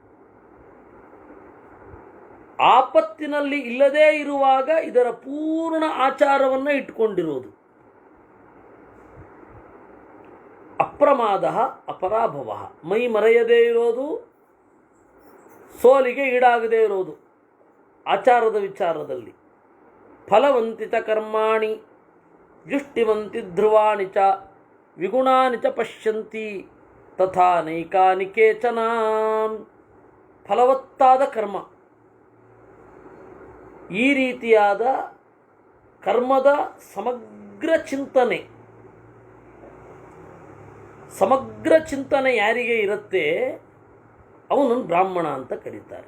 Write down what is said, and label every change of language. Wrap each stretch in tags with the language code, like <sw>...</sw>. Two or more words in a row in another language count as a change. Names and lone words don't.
<kn>ಆಪತ್ತಿನಲ್ಲಿ ಇಲ್ಲದೇ ಇರುವಾಗ ಇದರ ಪೂರ್ಣ ಆಚಾರವನ್ನು ಇಟ್ಟುಕೊಂಡಿರುವುದು, ಅಪ್ರಮಾದ ಅಪರಾಭವ, ಮೈ ಮರೆಯದೇ ಇರೋದು, ಸೋಲಿಗೆ ಈಡಾಗದೇ ಇರೋದು ಆಚಾರದ ವಿಚಾರದಲ್ಲಿ.</kn> <sa>ಫಲವಂತಿತ ಕರ್ಮಾಣಿ ಜುಷ್ಟಿವಂತಿ ಧ್ರುವಾಣಿ ಚ ವಿಗುಣಾನಿ ಚ ಪಶ್ಯಂತಿ ತಥಾ ನೈಕಾನಿ ಕೇಚನ.</sa> <kn>ಫಲವತ್ತಾದ ಕರ್ಮ, ಈ ರೀತಿಯಾದ ಕರ್ಮದ ಸಮಗ್ರ ಚಿಂತನೆ ಯಾರಿಗೆ ಇರುತ್ತೆ ಅವನನ್ನು ಬ್ರಾಹ್ಮಣ ಅಂತ ಕರೀತಾರೆ.</kn>